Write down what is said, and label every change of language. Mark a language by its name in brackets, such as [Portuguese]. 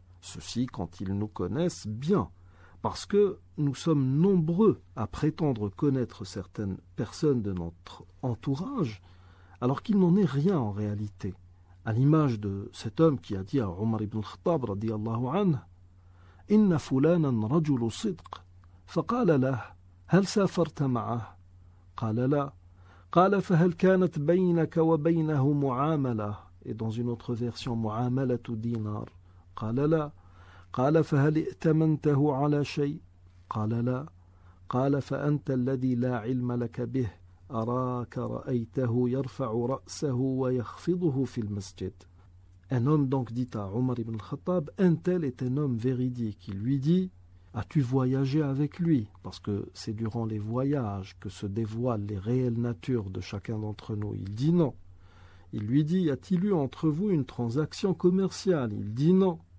[French] Ceci quand ils nous connaissent bien, parce que nous sommes nombreux à prétendre connaître certaines personnes de notre entourage, alors qu'il n'en est rien en réalité. À l'image de cet homme qui a dit à Omar ibn al-Khattab radiyallahu anhu: [Arabic] إن فلانا رجل صدق فقال له هل سافرت معه؟ قال لا. قال فهل كانت بينك وبينه معاملة؟ [French] Et dans une autre version [Arabic] معاملة دينار. قال لا. قال فهل ائتمنته على شيء؟ قال لا. قال فأنت الذي لا علم لك به أراك رأيته يرفع رأسه ويخفضه في المسجد. [French] Un homme donc dit à Omar ibn al-Khattab: un tel est un homme véridique. Il lui dit: as-tu voyagé avec lui? Parce que c'est durant les voyages que se dévoilent les réelles natures de chacun d'entre nous. Il dit non. Il lui dit: y a-t-il eu entre vous une transaction commerciale? Il dit non.